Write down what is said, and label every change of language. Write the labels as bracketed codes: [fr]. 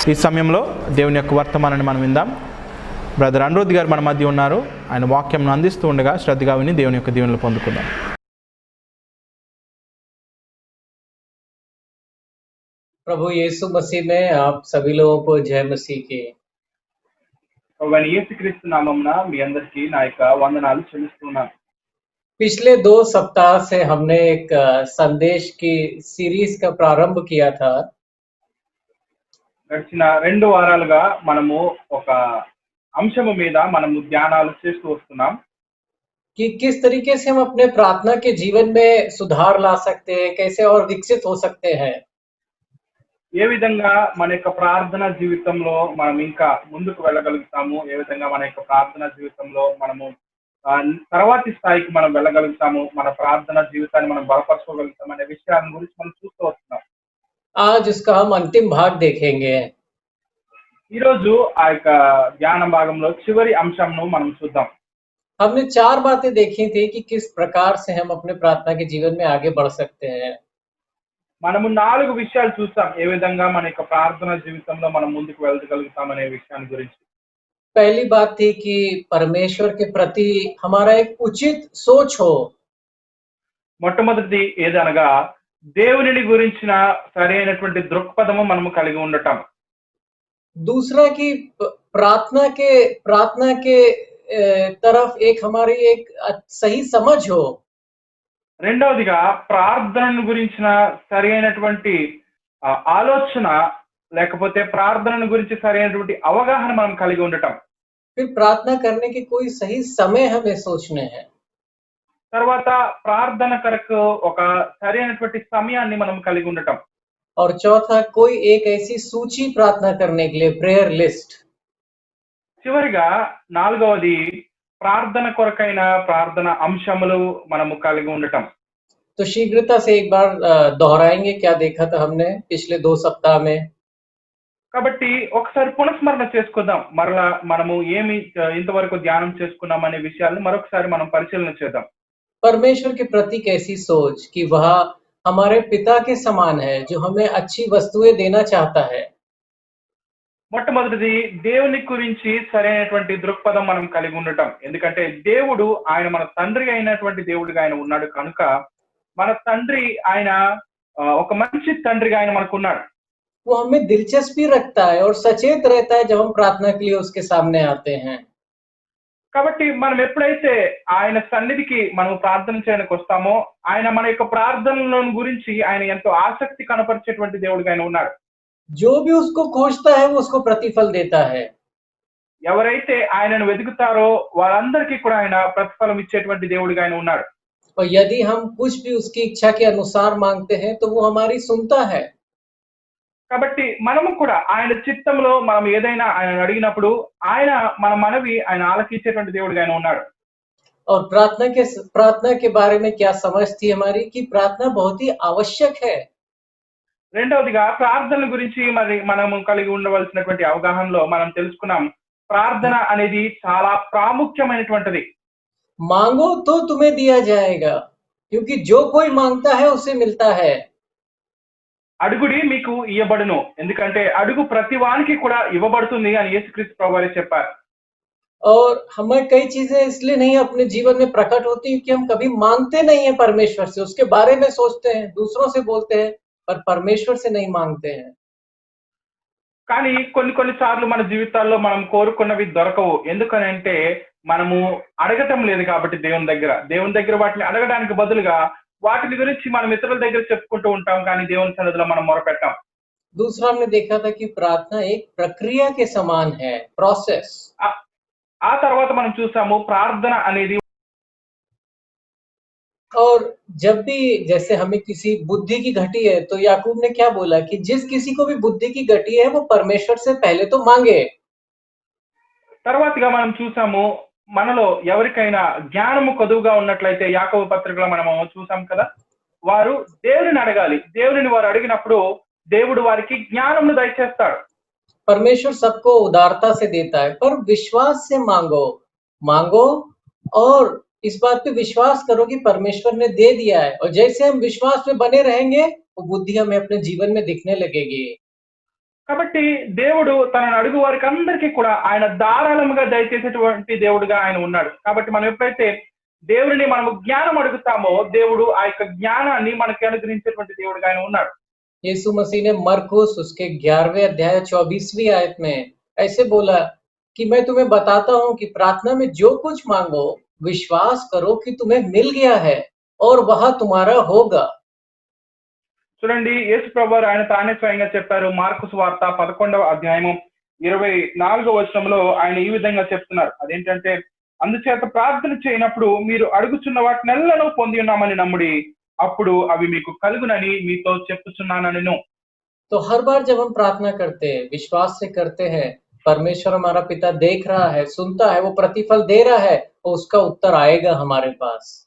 [te] ఈ సమయంలో దేవుని యొక్క వర్తమానాన్ని మనం విందాం. బ్రదర్ అనురుద్ గారు మన మధ్య ఉన్నారు. ఆయన వాక్యం అందిస్తూ ఉండగా శ్రద్ధగా విని దేవుని యొక్క దీవెనలు పొందుకుందాం. [hi] प्रभु यीशु मसीह में आप सभी लोगों को जय मसीह की। [te] యేసుక్రీస్తు నామమున మీ అందరికీ నా యొక్క వందనాలు చెల్లిస్తున్నాను. [hi] पिछले 2 सप्ताह से हमने एक संदेश की सीरीज का प्रारंभ किया था। [te] గడిచిన 2 వారాలుగా మనము ఒక అంశము మీద మనము ధ్యానాలు చేస్తూ వస్తున్నాం [hi] कि किस तरीके से हम अपने प्रार्थना के जीवन में सुधार ला सकते हैं, कैसे और विकसित हो सकते हैं। [te] ఏ విధంగా మన యొక్క ప్రార్థన జీవితంలో మనం ఇంకా ముందుకు వెళ్ళగలుగుతాము, ఏ విధంగా మన యొక్క ప్రార్థన జీవితంలో మనము తర్వాతి స్థాయికి మనం వెళ్ళగలుగుతాము. మన ప్రార్థన జీవితాన్ని మనం బలపరచుకోగలుగుతాం అనే విషయాల గురించి మనం చూస్తూ వస్తున్నాం. [hi] आज इसका हम अंतिम भाग देखेंगे। [te] ఈరోజు ఆ యొక్క ధ్యాన భాగంలో చివరి అంశంను మనం చూద్దాం. [hi] हमने 4 बातें देखी थी कि किस प्रकार से हम अपने प्रार्थना के जीवन में आगे बढ़ सकते हैं। [te] మనము 4 విషయాలు చూసాం. ఏ విధంగా మన యొక్క ప్రార్థన జీవితంలో మనం ముందుకు వెళ్ళగలుగుతాం అనే విషయాన్ని గురించి. [hi] पहली बात थी कि परमेश्वर के प्रति हमारा एक उचित सोच हो। [te] మొట్టమొదటిది ఏదనగా దేవునిని గురించిన సరైనటువంటి దృక్పథము మనము కలిగి ఉండటం. [hi] दूसरा कि प्रार्थना के तरफ एक हमारी एक सही समझ हो। [te] రెండవదిగా ప్రార్థనను గురించిన సరైనటువంటి ఆలోచన లేకపోతే ప్రార్థనను గురించి సరైనటువంటి అవగాహన మనం కలిగి ఉండటం. [hi] फिर प्रार्थना करने के कोई सही समय हमें सोचने हैं। [te] తర్వాత ప్రార్థన కొరకు ఒక సరైనటువంటి సమయాన్ని మనం కలిగి ఉండటం. [hi] और चौथा कोई एक ऐसी सूची प्रार्थना करने के लिए प्रेयर लिस्ट। [te] చివరిగా నాలుగవది ప్రార్థన కొరకైన ప్రార్థన అంశములు మనము కలిగి ఉండటం. [hi] तो शीघ्रता से एक बार दोहराएंगे क्या देखा था हमने पिछले 2 सप्ताह में। [te] కాబట్టి ఒకసారి పునఃస్మరణ చేసుకుందాం. మరలా మనము ఏమి ఇంతవరకు ధ్యానం చేసుకున్నాం అనే విషయాలను మరొకసారి మనం పరిశీలన చేద్దాం. [hi] परमेश्वर के प्रति कैसी सोच कि वह हमारे पिता के समान है जो हमें अच्छी वस्तुएं देना चाहता है। [te] మొట్టమొదటిది దేవుని గురించి సరైనటువంటి దృక్పథం మనం కలిగి ఉండటం. ఎందుకంటే దేవుడు ఆయన మన తండ్రి అయినటువంటి దేవుడిగా ఆయన ఉన్నాడు కనుక మన తండ్రి ఆయన ఒక మంచి తండ్రిగా ఆయన మనకు ఉన్నాడు. [hi] वो हमें दिलचस्पी रखता है और सचेत रहता है जब हम प्रार्थना के लिए उसके सामने आते हैं। [te] కాబట్టి మనం ఎప్పుడైతే ఆయన సన్నిధికి మనం ప్రార్థన చేయడానికి వస్తామో ఆయన మన యొక్క ప్రార్థనల గురించి ఆయన ఎంతో ఆసక్తి కనపరిచేటువంటి దేవుడిగా ఆయన ఉన్నాడు. [hi] जो भी उसको खोजता है वो उसको प्रतिफल देता है। [te] ఎవరైతే ఆయనను వెతుకుతారో వారందరికీ కూడా ఆయన ప్రతిఫలం ఇచ్చేటువంటి దేవుడిగా ఆయన ఉన్నాడు. [hi] और यदि हम कुछ भी उसकी इच्छा के अनुसार मांगते हैं तो वो हमारी सुनता है। [te] కాబట్టి మనము కూడా ఆయన చిత్తంలో మనం ఏదైనా ఆయన అడిగినప్పుడు ఆయన మన మనవి ఆయన ఆలకించేటువంటి దేవుడిగా ఆయన ఉన్నాడు. [hi] और प्रार्थना के बारे में क्या समझ थी हमारी कि प्रार्थना बहुत ही आवश्यक है। [te] రెండవదిగా ప్రార్థన గురించి మరి మనము కలిగి ఉండవలసినటువంటి అవగాహనలో మనం తెలుసుకున్నాం ప్రార్థన అనేది చాలా ప్రాముఖ్యమైనటువంటిది. [hi] मांगो तो तुम्हें दिया जाएगा क्योंकि जो कोई मांगता है उसे मिलता है। [te] అడుగుడి మీకు ఇవ్వబడును, ఎందుకంటే అడుగు ప్రతి వానికి కూడా ఇవ్వబడుతుంది అని యేసుక్రీస్తు ప్రభువారు చెప్పారు. [hi] और हमें कई चीजें इसलिए नहीं अपने जीवन में प्रकट होती क्योंकि हम कभी मांगते नहीं है परमेश्वर से, उसके बारे में सोचते हैं, दूसरों से बोलते हैं पर परमेश्वर से नहीं मांगते हैं। [te] కానీ కొన్ని సార్లు మన జీవితాల్లో మనం కోరుకున్నవి దొరకవు. ఎందుకనంటే మనము అడగటం లేదు కాబట్టి దేవుని దగ్గర వాటిని అడగడానికి బదులుగా వాటిని గురించి మనం ఇతరుల దగ్గర చెప్పుకుంటూ ఉంటాం కానీ దేవుని సన్నిధిలో మనం మొరపెట్టాం. [hi] दूसरा हमने देखा था कि प्रार्थना एक प्रक्रिया के समान है, प्रोसेस। [te] ఆ తర్వాత మనం చూసాము ప్రార్థన అనేది [hi] और जब भी जैसे हमें किसी बुद्धि की घटी है तो याकूब ने क्या बोला कि जिस किसी को भी बुद्धि की घटी है वो परमेश्वर से पहले तो मांगे। [te] తర్వాతగా మనం చూసాము మనలో ఎవరికైనా జ్ఞానము కొదువుగా ఉన్నట్లయితే యాకోబు పత్రికలో మనం చూసాం కదా, వారు దేవుడిని అడగాలి. దేవుడిని వారు అడిగినప్పుడు దేవుడు వారికి జ్ఞానమును దయచేస్తాడు. [hi] परमेश्वर सबको उदारता से देता है पर विश्वास से मांगो और इस बात पे विश्वास करो कि परमेश्वर ने दे दिया है और जैसे हम विश्वास में बने रहेंगे वो बुद्धि हमें अपने जीवन में दिखने लगेगी। [te] కాబట్టి దేవుడు తనను అడుగు వారికి అందరికీ కూడా ఆయన ధారాళముగా దయచేసేటువంటి దేవుడుగా ఆయన ఉన్నాడు. కాబట్టి మనం ఎప్పుడైతే దేవుడిని మనము జ్ఞానం అడుగుతామో దేవుడు ఆ యొక్క జ్ఞానాన్ని మనకి అనుగ్రహించేటువంటి దేవుడుగా ఆయన ఉన్నాడు. [hi] यीशु मसीह ने मरकुस उसके 11वें अध्याय 24वीं आयत में ऐसे बोला कि मैं तुम्हें बताता हूं कि प्रार्थना में जो कुछ मांगो विश्वास करो कि तुम्हें मिल गया है और वह तुम्हारा होगा। [te] చూడండి యేసు ప్రభువారు ఆయన తానే స్వయంగా చెప్పారు. మార్కు సువార్త 11వ అధ్యాయము 24వ వచనంలో ఆయన ఈ విధంగా చెప్తున్నారు. అదేంటంటే అందుచేత ప్రార్థన చేయనప్పుడు మీరు అడుగుచున్న వాటినెల్లను పొంది ఉన్నామని నమ్ముడి, అప్పుడు అవి మీకు కలుగునని మీతో చెప్పుచున్నానను. [hi] तो हर बार जब हम प्रार्थना करते हैं विश्वास से करते हैं परमेश्वर हमारा पिता देख रहा है, सुनता है, वो प्रतिफल दे रहा है तो उसका उत्तर आएगा हमारे पास।